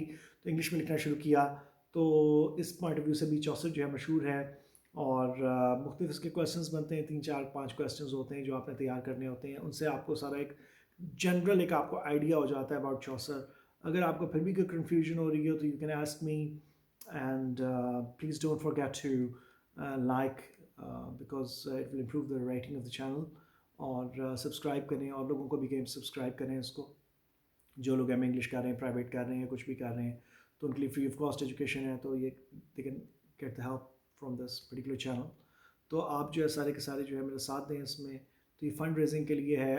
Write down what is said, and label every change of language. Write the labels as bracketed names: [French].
[Hindi] तो इंग्लिश में लिखना शुरू किया. तो इस पॉइंट ऑफ व्यू से भी चौसर जो है मशहूर है. और मुख्तलिफ इसके क्वेश्चंस बनते हैं, 3-4-5 क्वेश्चंस होते हैं जो आपने तैयार करने होते हैं. उनसे आपको सारा एक जनरल एक आपको आइडिया हो जाता है अबाउट चौसर. अगर आपको फिर भी कोई कन्फ्यूजन हो रही हो तो [English] You can ask me. And please don't forget to like, because it will improve the rating of the channel. [Hindi] और सब्सक्राइब करें, और लोगों को भी कहें सब्सक्राइब करें इसको. जो लोग एम इंग्लिश कर रहे हैं, प्राइवेट कर रहे हैं, कुछ भी कर रहे हैं, तो उनके लिए फ्री ऑफ कॉस्ट एजुकेशन है. [English] तो ये they can get the help from this particular channel. [Hindi] तो आप जो है सारे के सारे जो है मेरा साथ दें इसमें. तो ये फंड रेजिंग के लिए है.